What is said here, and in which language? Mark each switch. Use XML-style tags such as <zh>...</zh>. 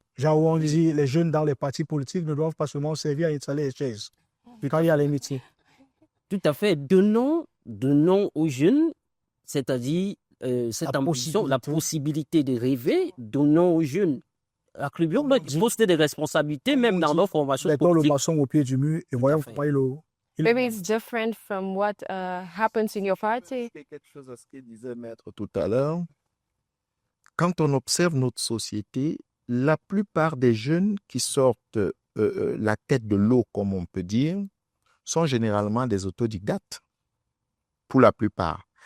<fr>Genre où on dit les jeunes dans les partis politiques ne doivent pas seulement servir à installer les chaises. Puis quand il y a les métiers. Tout à fait. Donnons aux jeunes, c'est-à-dire cette ambition, la possibilité de rêver. Donnons aux jeunes, attribuons notre poste de responsabilité, même dans nos formations politiques. Mettons le maçon au pied du mur et voyons pas le...</fr> <en>Maybe it's different from what happens in your party.</en> <fr>C'est quelque chose à ce que disait Maître tout à l'heure. Quand on observe notre société, la plupart des jeunes qui sortent la tête de l'eau, comme on peut dire, sont généralement des autodidactes, pour la plupart.</fr>